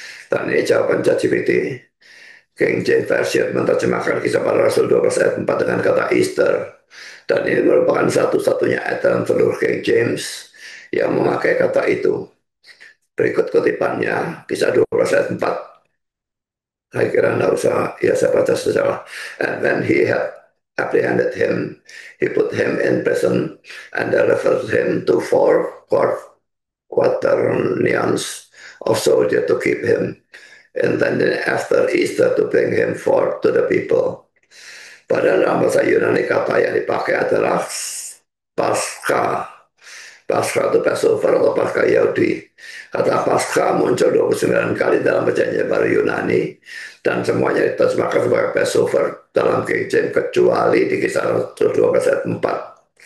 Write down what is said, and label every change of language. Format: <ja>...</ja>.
<id>Dan ini jawaban ChatGPT. King James Version menerjemahkan kisah para Rasul 12 ayat 4 dengan kata Easter. Dan ini merupakan satu-satunya ayat dalam seluruh King James yang memakai kata itu. Berikut kutipannya, kisah 12 ayat 4. Saya kira tidak usah, ya saya baca secara.</id> <en>And when he had apprehended him, he put him in prison and delivered him to four quaternions of soldiers to keep him. And then after Easter to bring him forth to the people.</en> <id>Pada dalam bahasa Yunani kata yang dipakai adalah Pascha. Pascha itu Passover atau Pascha Yahudi. Kata Pascha muncul 29 kali dalam perjanjian baru Yunani dan semuanya diterjemahkan sebagai Passover dalam King James kecuali di kisah Rasul 12 ayat 4.</id>